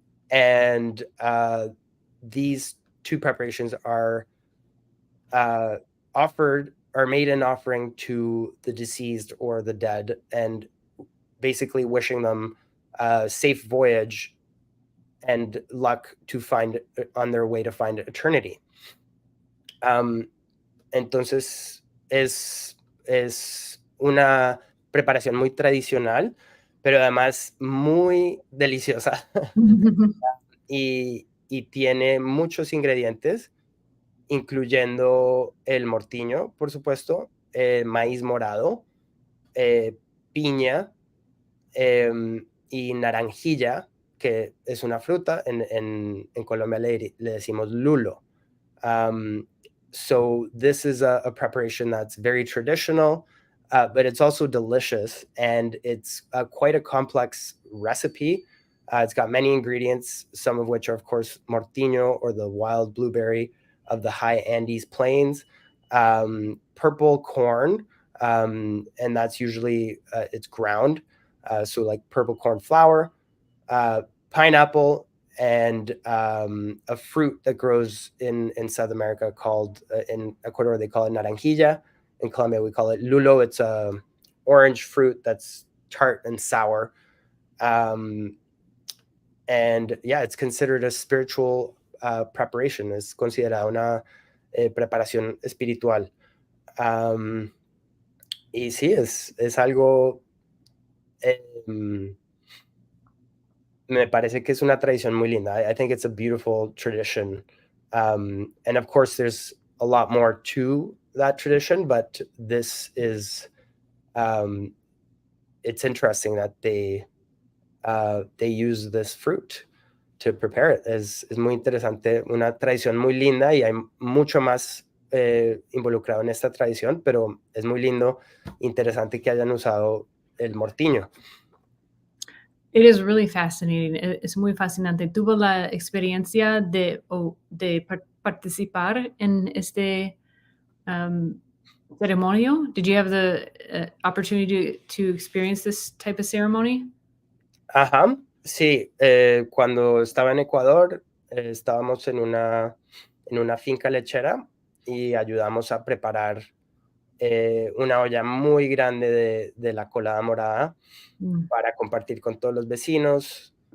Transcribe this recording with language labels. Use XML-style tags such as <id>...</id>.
<en>And these two preparations are made in offering to the deceased or the dead, and basically wishing them a safe voyage and luck to find on their way to find eternity.</en> <es>Entonces es una preparación muy tradicional, pero además muy deliciosa. y tiene muchos ingredientes, incluyendo el mortiño, por supuesto, maíz morado, piña y naranjilla, que es una fruta. En Colombia le decimos lulo.</es> <en>So this is a preparation that's very traditional, but it's also delicious, and it's quite a complex recipe. It's got many ingredients, some of which are, of course, mortiño, or the wild blueberry of the high Andes plains, purple corn, and that's usually it's ground, so like purple corn flour, pineapple, and a fruit that grows in South America called, in Ecuador they call it naranjilla. In Colombia we call it lulo. It's a orange fruit that's tart and sour. And yeah, it's considered a spiritual preparation.</en> <es>Es considerada una preparación espiritual. Y sí, es algo, me parece que es una tradición muy linda.</es> <en>I think it's a beautiful tradition. And of course, there's a lot more to that tradition, but this is, it's interesting that they use this fruit to prepare it.</en> <es>Es muy interesante, una tradición muy linda, y hay mucho más involucrado en esta tradición, pero es muy lindo, interesante que hayan usado el mortiño.</es> <en>It is really fascinating.</en> <es>Es muy fascinante. ¿Tuvo la experiencia de participar en este ceremonio?</es> <en>Did you have the opportunity to experience this type of ceremony?</en> <es>Ajá, sí. Cuando estaba en Ecuador, estábamos en una finca lechera y ayudamos a preparar una olla muy grande de la colada morada para compartir con todos los vecinos.</es>